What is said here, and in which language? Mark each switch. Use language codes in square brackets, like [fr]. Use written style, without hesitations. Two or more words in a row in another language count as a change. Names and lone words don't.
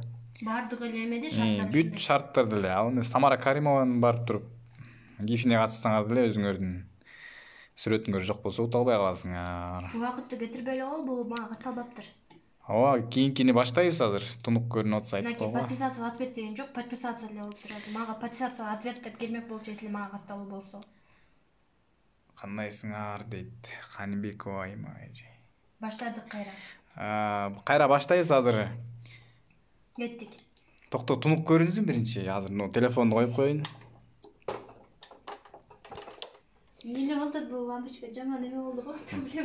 [ky] Бардык эле эмеде шарттар. Бүт шарттар деле. Ал эми Самара Каримованын барып туруп гифине катышсаңар деле өзүңөрдүн сүрөтүңөр жок болсо ута албай каласыңар. Убакытты кетирбей эле кол, бул мага катталбаптыр. Ооба, кийинкини баштайбыз азыр. Тунук көрүнүп атса айтып койгула. [ru] Подписаться в ответ [ky] деген жок, подписаться эле болуп турат. Мага [ru] подписаться в ответ [ky] деп келмек болчу, если мага катталуу болсо. Кандайсыңар дейт Канибекова Аймажи. Баштадык кайра. Кайра баштайбыз азыр. Кеттик. Токто, тунук көрүнсүн биринчи. Азыр телефонду коюп коеюн. Эмне болду, бул лампочка жаман эме болду го, проблема.